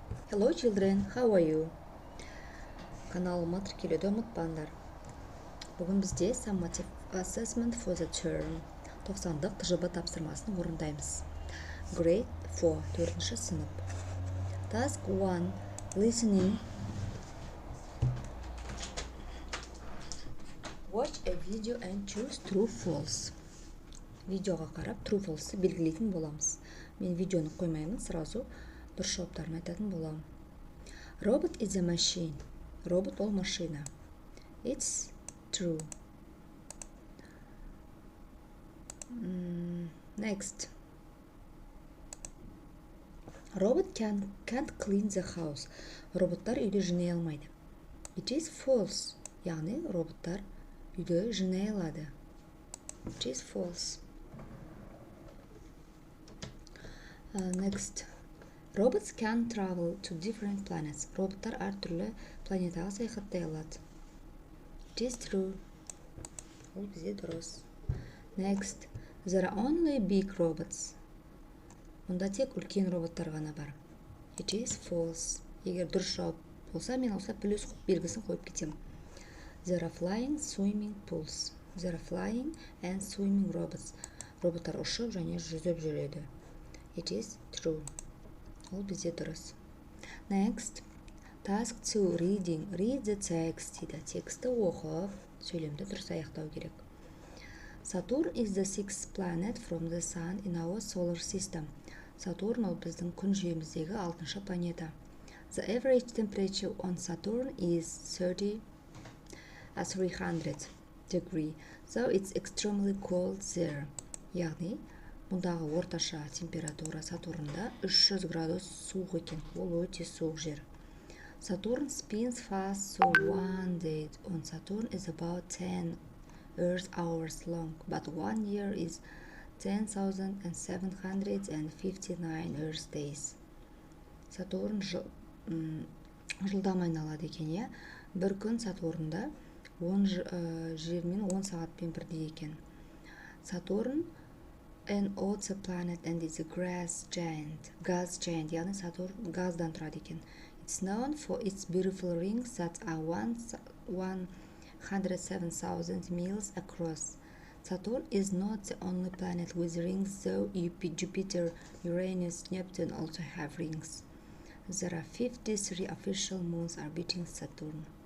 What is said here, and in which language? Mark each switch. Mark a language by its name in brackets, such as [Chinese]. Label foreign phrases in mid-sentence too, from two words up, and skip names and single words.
[English] Hello children, how are you? [Kazakh] Каналыма тіркелуді ұмытпаңдар. Бүгін бізде [English] summative assessment for the term [Kazakh] 90-дық ТЖБ тапсырмасын орындаймыз. [English] Grade 4, [Kazakh] 4-ші сынып. [English] Task 1, listening. Watch a video and choose true false. [Kazakh] Видеоға қарап [English] true false [Kazakh] белгілейтін боламыз. Мен видеоны қоймаймын, сразу дұрыс жауаптарын айтатын боламын. [English] Robot is a machine. [Kazakh] Робот ол машина. [English] It's true. Next. Robot can't clean the house. [Kazakh] Роботтар үйді жинай алмайды. [English] It is false. [Kazakh] Яғни роботтар үйді жинай алады. [English] It is false. Next. Robots can travel to different planets. [Kazakh] Роботтар әртүрлі планетаға саяхаттай алады. [English] It is true. [Kazakh] Ол бізде дұрыс. [English] Next. There are only big robots. [Kazakh] Мұнда тек үлкен роботтар ғана бар. [English] It is false. [Kazakh] Егер дұрыс жауап болса, мен олса плюс белгісін қойып кетем. [English] There are flying, swimming pools. There are flying and swimming robots. [Kazakh] Роботтар ұшып және жүзіп жүреді. [English] It is true. [Kazakh] Ол бізде дұрыс. [English] Next. Task 2. Reading. Read the text дейді. [Kazakh] Тексті оқып, сөйлемді дұрыс аяқтау керек. [English] Saturn is the sixth planet from the sun in our solar system. [Kazakh] Сатурн ол біздің күн жүйеміздегі 6-шы планета. [English] The average temperature on Saturn is 300 degree. So it's extremely cold there. [Kazakh] Яғни, мұндағы орташа температура Сатурнда 300 градус суық екен. Ол өте суық жер. [English] Saturn spins fast, so one day on Saturn is about 10 Earth hours long, but 1 year is 10,759 Earth days. [Kazakh] Сатурн жылдам айналады екен, иә? Бір күн Сатурнда 10 жермен 10 сағатпен бірдей екен. [English] Saturn an odd planet and is a gas giant, [Kazakh] яғни Сатурн газдан тұрады екен. [English] It's known for its beautiful rings that are 107,000 miles across. Saturn is not the only planet with rings, though Jupiter, Uranus, Neptune also have rings. There are 53 official moons orbiting Saturn.